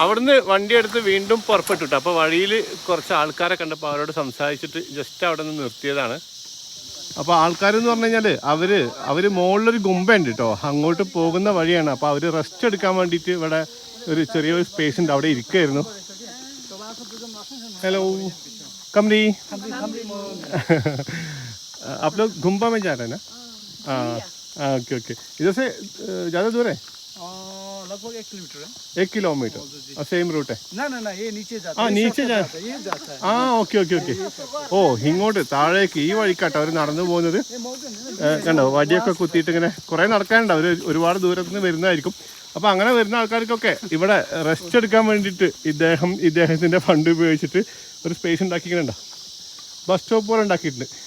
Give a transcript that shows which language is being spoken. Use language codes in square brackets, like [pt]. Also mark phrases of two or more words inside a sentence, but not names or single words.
[ml] അവിടുന്ന് വണ്ടി എടുത്ത് വീണ്ടും പുറപ്പെട്ടു കേട്ടോ. അപ്പോൾ വഴിയിൽ കുറച്ച് ആൾക്കാരെ കണ്ടപ്പോൾ അവരോട് സംസാരിച്ചിട്ട് ജസ്റ്റ് അവിടെ നിന്ന് നിർത്തിയതാണ്. അപ്പോൾ ആൾക്കാരെന്ന് പറഞ്ഞു കഴിഞ്ഞാൽ അവർ മുകളിലൊരു ഗുമ്പയുണ്ട് കേട്ടോ, അങ്ങോട്ട് പോകുന്ന വഴിയാണ്. അപ്പോൾ അവർ റെസ്റ്റ് എടുക്കാൻ വേണ്ടിയിട്ട് ഇവിടെ ഒരു ചെറിയൊരു സ്പേസ് ഉണ്ട്, അവിടെ ഇരിക്കുകയായിരുന്നു. [hi] हेलो कमरी आप लोग गुम्बा में जा रहे हैं ना? हाँ [en] okay okay. [hi] इधर से ज़्यादा दूर है? लगभग 1 किलोमीटर है. 1 किलोमीटर और [en] same route [hi] है? ना ये नीचे जाता है. नीचे जाता है. ये जाता है. [en] ആ okay okay okay. [ml] ഓ ഇങ്ങോട്ട് താഴേക്ക് ഈ വഴിക്കാട്ടോ അവർ നടന്നു പോകുന്നത്. കണ്ടോ വടിയൊക്കെ കുത്തിയിട്ട് ഇങ്ങനെ കുറേ നടക്കാനുണ്ട്. അവർ ഒരുപാട് ദൂരത്ത് നിന്ന് വരുന്നതായിരിക്കും. അപ്പോൾ അങ്ങനെ വരുന്ന ആൾക്കാർക്കൊക്കെ ഇവിടെ റെസ്റ്റ് എടുക്കാൻ വേണ്ടിയിട്ട് ഇദ്ദേഹത്തിൻ്റെ ഫണ്ട് ഉപയോഗിച്ചിട്ട് ഒരു സ്പേസ് ഉണ്ടാക്കിയിട്ടുണ്ടോ, [en] bus stop [ml] പോലെ ഉണ്ടാക്കിയിട്ടുണ്ട്.